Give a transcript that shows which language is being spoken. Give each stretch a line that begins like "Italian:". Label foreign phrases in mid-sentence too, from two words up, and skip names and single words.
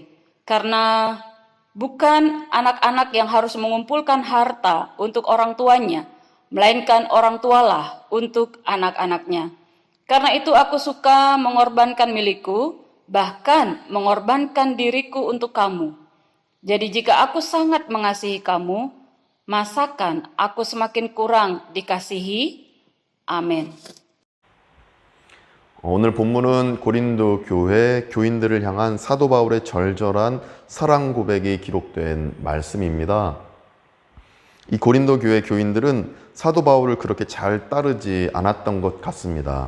Indonesian: Karena bukan anak-anak yang harus mengumpulkan harta untuk orang tuanya, melainkan orang tualah untuk anak-anaknya. Karena itu aku suka mengorbankan milikku, bahkan mengorbankan diriku untuk kamu. Jadi jika aku sangat mengasihi kamu, masakan aku semakin kurang dikasihi?
Korean: 아멘. 오늘 본문은 고린도 교회 교인들을 향한 사도 바울의 절절한 사랑 고백이 기록된 말씀입니다. 이 고린도 교회 교인들은 사도 바울을 그렇게 잘 따르지 않았던 것 같습니다.